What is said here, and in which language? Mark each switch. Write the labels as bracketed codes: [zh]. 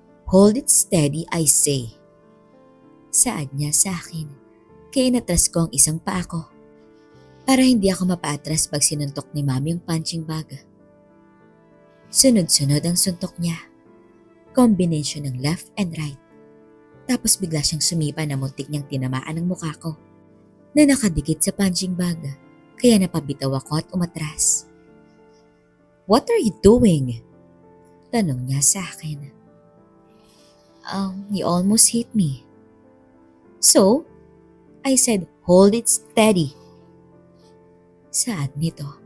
[en] "Hold it steady, I say," [tl] saad niya sa akin kaya inatras ko ang isang paa ko para hindi ako mapaatras pag sinuntok ni Mommy ang punching bag. Sunod-sunod ang suntok niya. [en] Combination ng left and right. [tl] Tapos bigla siyang sumipa na muntik niyang tinamaan ang mukha ko na nakadikit sa punching bag kaya napabitaw ako at umatras. [en] "What are you doing?" [tl] Tanong niya sa akin. [en] You almost hit me." "So?" I said, "Hold it steady." [tl] Saad nito.